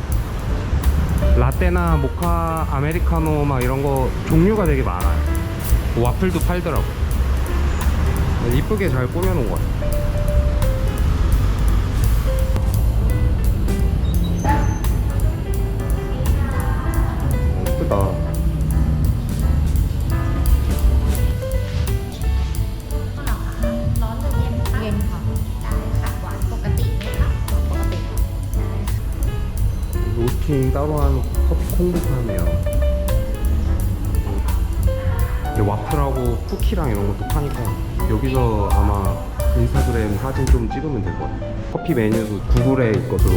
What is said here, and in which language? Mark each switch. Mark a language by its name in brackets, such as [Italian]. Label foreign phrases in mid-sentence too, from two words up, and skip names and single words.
[Korean] 라떼나 모카, 아메리카노 막 이런 거 종류가 되게 많아요. 와플도 팔더라고요. 이쁘게 잘 꾸며놓은 것 같아요. 예쁘다. [Thai] เย็นค่ะได้ค่ะหวานปกติไหมคะปกติ [Korean] 로스팅 따로 한 커피 콩도 파네요. 근데 와플하고 쿠키랑 이런 것도 파니까 여기서 아마 인스타그램 사진 좀 찍으면 될 것 같아요. 커피 메뉴도 구글에 있거든요.